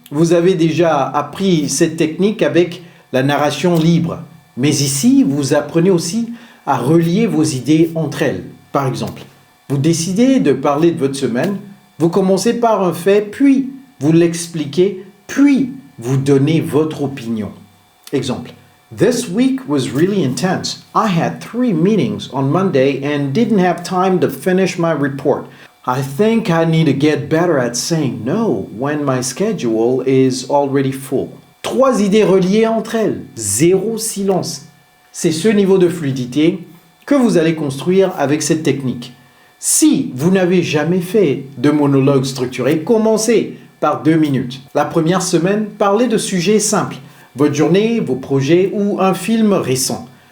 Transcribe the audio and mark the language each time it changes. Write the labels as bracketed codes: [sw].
[fr] Vous avez déjà appris cette technique avec la narration libre. Mais ici, vous apprenez aussi à relier vos idées entre elles. Par exemple, vous décidez de parler de votre semaine, vous commencez par un fait, puis vous l'expliquez, puis vous donnez votre opinion. Exemple. [en] This week was really intense. I had 3 meetings on Monday and didn't have time to finish my report. I think I need to get better at saying no when my schedule is already full. [fr] 3 idées reliées entre elles, 0 silence. C'est ce niveau de fluidité que vous allez construire avec cette technique. Si vous n'avez jamais fait de monologue structuré, commencez par 2 minutes. La première semaine, parlez de sujets simples, votre journée, vos projets ou un film récent.